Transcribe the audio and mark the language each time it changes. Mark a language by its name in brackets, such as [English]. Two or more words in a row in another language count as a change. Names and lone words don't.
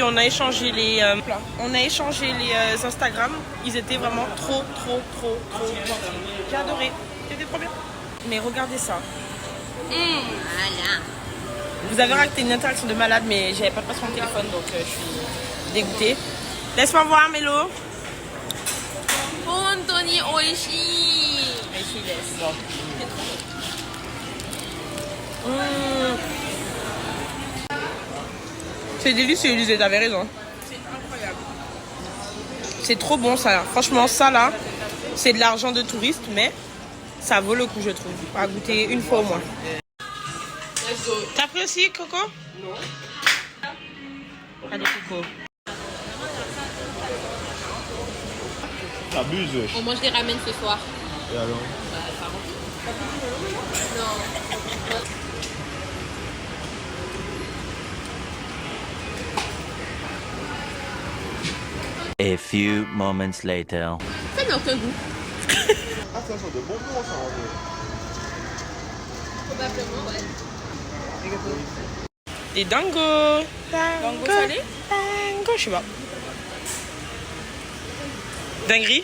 [French] On a échangé les Instagram. Ils étaient vraiment trop gentils. J'ai adoré. C'était trop bien. Mais regardez ça. Voilà. Vous avez raté une interaction de malade, mais j'avais pas passé mon téléphone, donc je suis dégoûtée. Laisse-moi voir, Mélo. [Japanese] 本当に美味しい。美味しいです。 [French] C'est délicieux, Élisée, t'avais raison. C'est incroyable. C'est trop bon ça. Franchement, ça là, c'est de l'argent de touriste, mais ça vaut le coup, je trouve. À goûter une fois au moins. T'as pris aussi, Coco? Non. Allez, Coco. T'abuses, wesh. On mange des ramen ce soir. Et alors? [English] A few moments later. [French] Ça n'a aucun goût. Ah, c'est un genre de bonbon, ça, en vrai. Probablement, ouais. Des dangos. Dango salé. Dango, je sais pas. Dinguerie?